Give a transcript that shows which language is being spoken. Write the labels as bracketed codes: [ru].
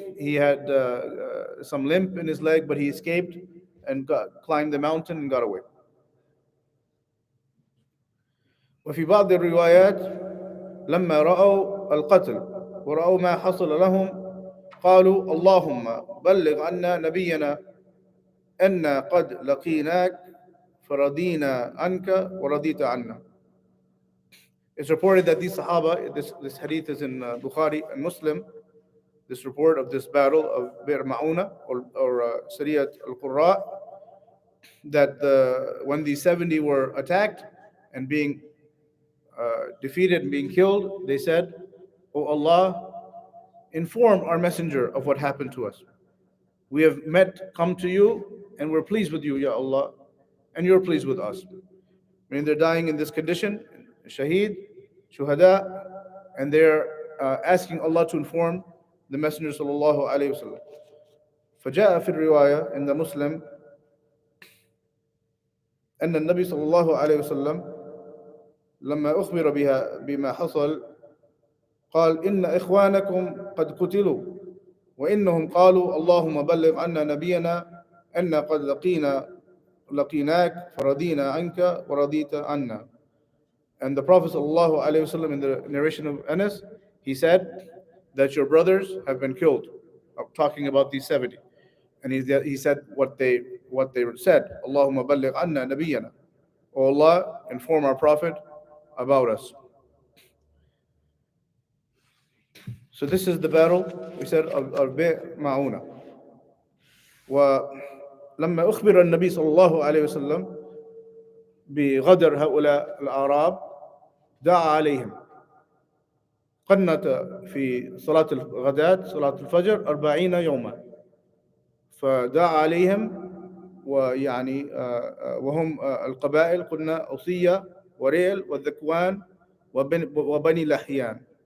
[en] He had some limp in his leg, but he escaped and climbed the mountain and got away. [ar] وفي بعض الروايات لما رأوا القتل ورأوا ما حصل لهم قالوا اللهم بلغ عنا نبينا أن قد لقيناك فرضينا عنك ورضيت عنا. [en] It's reported that these Sahaba, this hadith is in Bukhari and Muslim, this report of this battle of Bir Ma'una or Sariyat al-Qurra, that when the 70 were attacked and being defeated and being killed, they said, "O Allah, inform our messenger of what happened to us. We have come to you, and we're pleased with you, Ya Allah, and you're pleased with us." Meaning they're dying in this condition, shaheed, shuhada, and they're asking Allah to inform the Messenger sallallahu alayhi wasallam. [ar] فجاء في الرواية عند مسلم أن النبي صلى الله عليه وسلم لما أخبر بما حصل قال إن إخوانكم قد قتلوا وإنهم قالوا اللهم بلغ عنا نبينا أن قد لقيناك فرضينا عنك ورضيت عنا. [en] And the Prophet ﷺ, in the narration of Anas, he said that your brothers have been killed, talking about these 70. And he said what they said, [ar] Allahumma balligh anna nabiyyana. [en] O Allah, inform our Prophet about us. So this is the battle, we said, of Bir Ma'una. [ar] ولما أخبر النبي صلى الله عليه وسلم بغدر هؤلاء الأعراب دعا عليهم، قنت في صلاة الغداة صلاة الفجر 40 يوما، فدعا عليهم ويعني وهم القبائل قلنا أوصية وريل والذكوان وبني لحيان.